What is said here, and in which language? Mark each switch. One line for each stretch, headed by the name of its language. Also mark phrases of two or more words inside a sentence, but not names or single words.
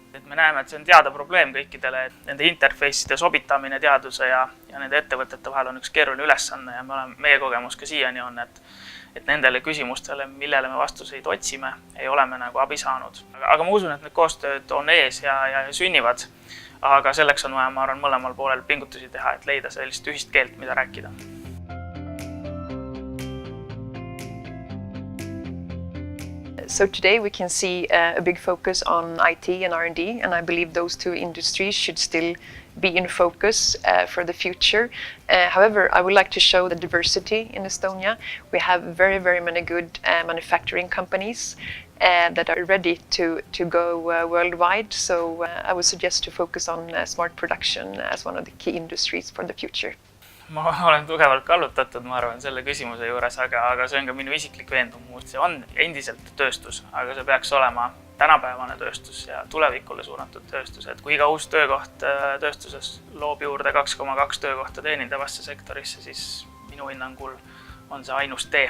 Estonian: Me näeme, et see on teada probleem kõikidele, et nende interface'ide sobitamine teaduse ja nende ettevõtete vahel on üks keeruline ülesanne ja meie kogemus ka siiani on, et nendele küsimustele, millele me vastuseid otsime, ei ole me abi saanud. Aga ma usun, et need koostööd on ees ja sünnivad, aga selleks on vaja, ma arvan, mõlemal poolel pingutusi teha, et leida sellist ühist keelt, mida rääkida.
English: So today we can see a big focus on IT and R&D, and I believe those two industries should still be in focus for the future. However, I would like to show the diversity in Estonia. We have very many good manufacturing companies that are ready to go worldwide. So I would suggest to focus on smart production as one of the key industries for the future.
Estonian: Ma olen tugevalt kallutatud, ma arvan, selle küsimuse juures, aga see on ka minu isiklik veendumus. See on endiselt tööstus, aga see peaks olema tänapäevane tööstus ja tulevikule suunatud tööstus. Et kui iga uus töökoht tööstuses loob juurde 2,2 töökohta teenindavasse sektorisse, siis minu hinnangul on see ainus tee.